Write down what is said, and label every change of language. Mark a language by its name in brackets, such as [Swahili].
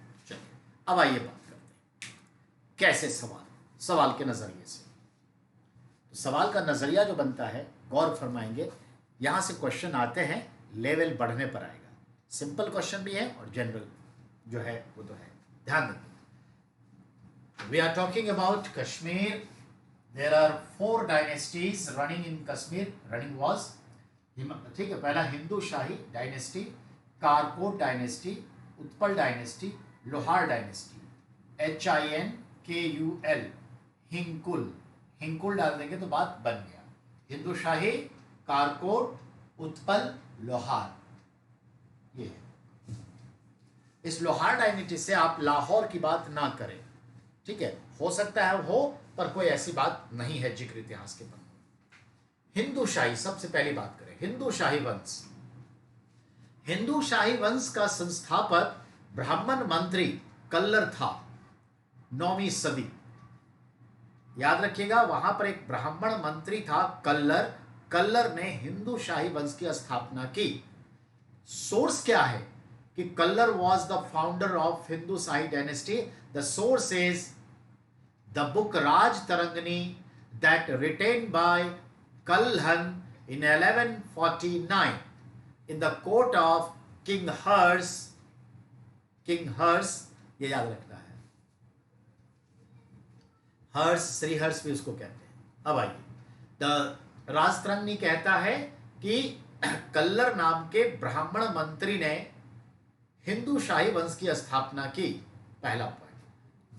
[Hindi] चलिए अब आइए बात करते हैं कैसे सवाल के नजरिए से। तो सवाल का नजरिया जो बनता है, गौर फरमाएंगे, यहां से क्वेश्चन आते हैं, लेवल बढ़ने पर आएगा। सिंपल क्वेश्चन भी है और जनरल जो है वो तो है, ध्यान रखिए। [English] We are talking about Kashmir. There are 4 dynasties running in Kashmir. Running was, [Hindi] ठीक है, पहला हिंदू शाही dynasty, Karkota dynasty, Utpal dynasty, लोहार डायनेस्टी। HINKUL, हिंकुल, हिंकुल डाल देंगे तो बात बन गया। हिंदू शाही, कारकोट, उत्पल, लोहार, ये है। इस लोहार डायनेस्टी से आप लाहौर की बात ना करें, ठीक है, हो सकता है हो, पर कोई ऐसी बात नहीं है जिक्र इतिहास के पन्नों। हिंदू शाही, सबसे पहली बात करें हिंदू शाही वंश। हिंदू शाही वंश का संस्थापक ब्राह्मण मंत्री कल्लर था, 9वीं सदी। याद रखिएगा, वहां पर एक ब्राह्मण मंत्री था कल्लर। कल्लर ने हिंदू शाही वंश की स्थापना की। सोर्स क्या है कि [English] Kallar was the founder of Hindu Shahi dynasty? The source is the book Raj Tarangani that written by Kalhan in 1149 in the court of King Hers. [Hindi] King Hers, ये याद रखना है, हर्ष, श्री हर्ष भी उसको कहते हैं। अब आइए, द राजतरंगी कहता है कि कल्लर नाम के ब्राह्मण मंत्री ने हिंदू शाही वंश की स्थापना की, पहला पॉइंट।